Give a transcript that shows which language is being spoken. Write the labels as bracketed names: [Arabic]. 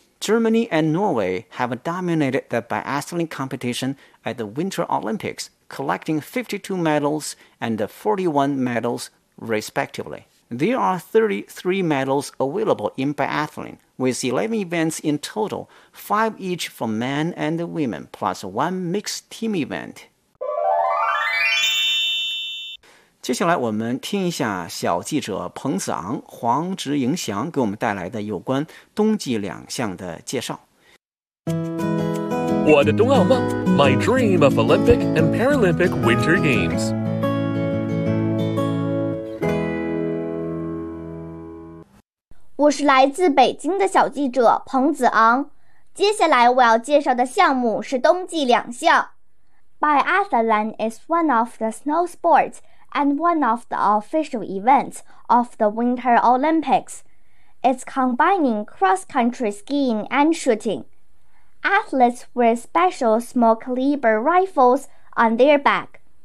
[English] Germany and Norway have dominated the biathlon competition at the Winter Olympics, collecting 52 medals and 41 medals respectively. There are 33 medals available in biathlon, with 11 events in total, 5 each for men and women, plus one mixed team event. [Chinese] 接下来我们听一下小记者彭子昂、黄植莹翔给我们带来的有关冬季两项的介绍。 [English] 我的冬奥梦 My dream of Olympic and Paralympic Winter Games. [Chinese] 我是来自北京的小记者彭子昂，接下来我要介绍的项目是冬季两项。 [English] Biathlon is one of the snow sports and one of the official events of the Winter Olympics. It's combining cross-country skiing and shooting. Athletes wear special small-caliber rifles on their back.